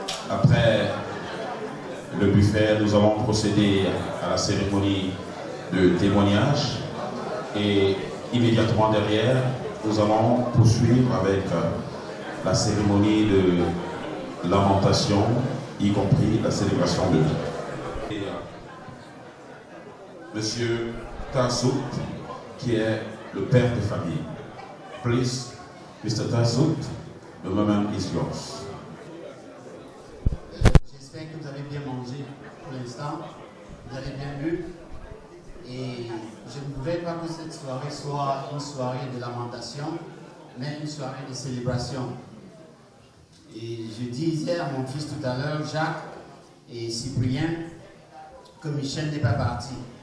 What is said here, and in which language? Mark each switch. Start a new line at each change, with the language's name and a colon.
French: Après le buffet, nous allons procéder à la cérémonie de témoignage et immédiatement derrière, nous allons poursuivre avec la cérémonie de lamentation, y compris la célébration de vie. Monsieur Tassout, qui est le père de famille.
English: Please, Mr. Tassout, the moment is yours.
French: J'espère que vous avez bien mangé pour l'instant, vous avez bien bu. Et je ne voudrais pas que cette soirée soit une soirée de lamentation, mais une soirée de célébration. Et je disais à mon fils tout à l'heure, Jacques et Cyprien, que Michel n'est pas parti.